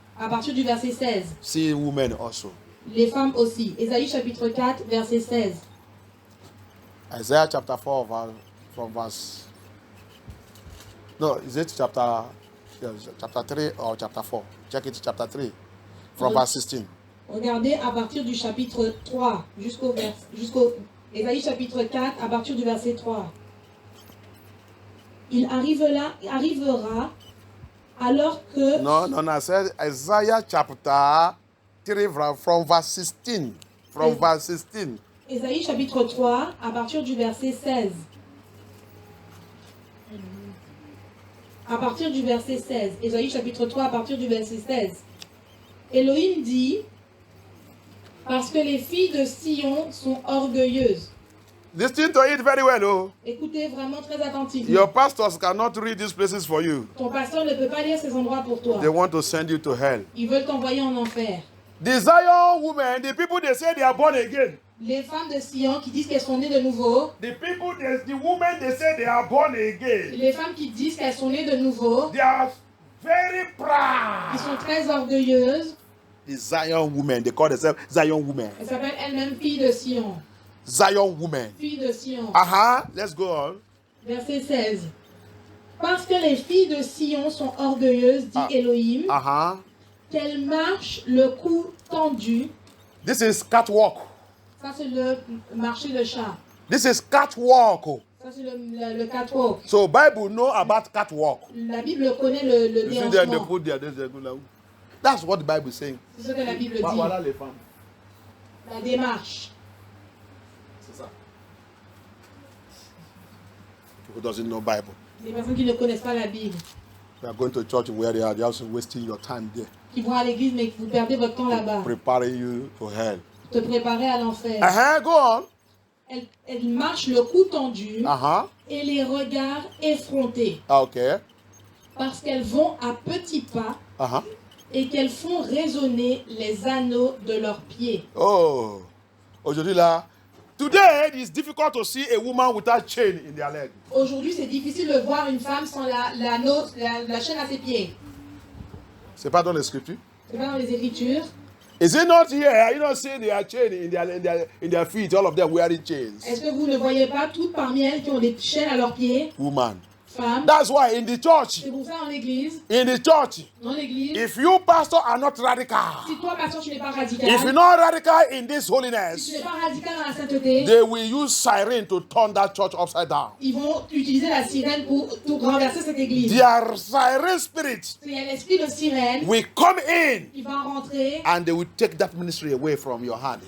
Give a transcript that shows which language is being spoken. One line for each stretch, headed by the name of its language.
French: À partir du verset 16.
English: See women also.
French: Les femmes aussi. Ésaïe chapitre 4, verset 16.
English: Isaiah chapter 4 from verse. No, is it chapter 3 or chapter 4? Check it, chapter 3 from verse 16.
French: Regardez à partir du chapitre 3 jusqu'au Ésaïe chapitre 4 à partir du verset 3. Il arrivera alors que...
English: No, I said Isaiah chapter 3 from verse 16. From Yes. verse 16.
French: Ésaïe chapitre 3 à partir du verset 16. À partir du verset 16. Ésaïe chapitre 3 à partir du verset 16. Elohim dit, parce que les filles de Sion sont orgueilleuses.
English: Listen to it very well, oh.
French: Écoutez vraiment très attentivement.
English: Your pastors cannot read these places for you.
French: Ton pasteur ne peut pas lire ces endroits pour toi.
English: They want to send you to hell.
French: Ils veulent t'envoyer en enfer.
English: The Zion women, the people they say they are born again.
French: Les femmes de Sion qui disent qu'elles sont nées de nouveau.
English: The women they say they are born again.
French: Les femmes qui disent qu'elles sont nées de nouveau.
English: They are very
French: Qui
English: proud.
French: sont très orgueilleuses.
English: The Zion women, they call themselves Zion women.
French: Elles s'appellent elles-mêmes filles de Sion.
English: Zion women.
French: Filles de Sion.
English: Let's go on.
French: Verset 16. Parce que les filles de Sion sont orgueilleuses, dit Elohim, qu'elles marchent le cou tendu.
English: This is catwalk.
French: Ça, c'est le marché de chat.
English: This is catwalk.
French: Ça, c'est le catwalk.
English: So Bible know about catwalk.
French: La Bible connaît le
English: You see them, they
French: déhanchement.
English: put there, they go like, that's what the Bible is saying.
French: C'est ce que la Bible dit. Voilà les femmes. La démarche. C'est ça.
English: Who doesn't know Bible?
French: Les personnes qui ne connaissent pas la Bible,
English: You are going to church where they are just wasting your time there,
French: qui vont à l'église mais que vous perdez votre temps là-bas,
English: preparing you to hell.
French: te préparer à l'enfer.
English: Go on.
French: Elles marchent le cou tendu et les regards effrontés.
English: Okay.
French: Parce qu'elles vont à petits pas et qu'elles font résonner les anneaux de leurs pieds. Oh, aujourd'hui là,
English: today it is difficult to see a woman without chain in their leg.
French: Aujourd'hui, c'est difficile de voir une femme sans la chaîne à ses pieds. C'est pas dans les scriptures. C'est pas dans les Écritures.
English: Is it not here? You don't see their chain in their feet, all of them wearing chains.
French: Est-ce que vous ne voyez pas toutes parmi elles qui ont des chaînes à leurs pieds?
English: Woman.
French: Femmes.
English: That's why in the church,
French: C'est pour ça en église, dans l'église,
English: if you pastor are not radical,
French: si toi, pasteur, tu n'es pas radical,
English: if you're not radical in this
French: si
English: holiness,
French: tu n'es pas radical dans la sainteté,
English: they will use siren to turn that church upside down.
French: ils vont utiliser la sirène pour renverser cette église.
English: Their siren spirit
French: Il y a l'esprit de sirène
English: will come in
French: qui va rentrer
English: and they will take that ministry away from your hand.